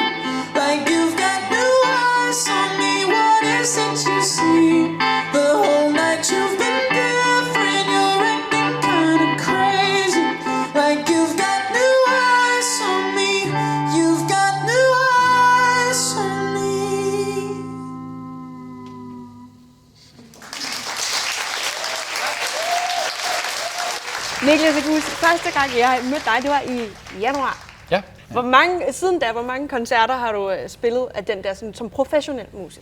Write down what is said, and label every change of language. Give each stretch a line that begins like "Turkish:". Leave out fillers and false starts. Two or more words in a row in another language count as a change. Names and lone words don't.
English: Like you've got new eyes on me. What is it you see? The whole night you've been different. You're acting kinda crazy. Like you've got new eyes on me. You've got new eyes on me.
Danish: Niklas, jeg kan huske, første gang jeg mødte dig, det var i januar. Ja. Hvor mange koncerter har du spillet af den der sådan, som professionel musiker?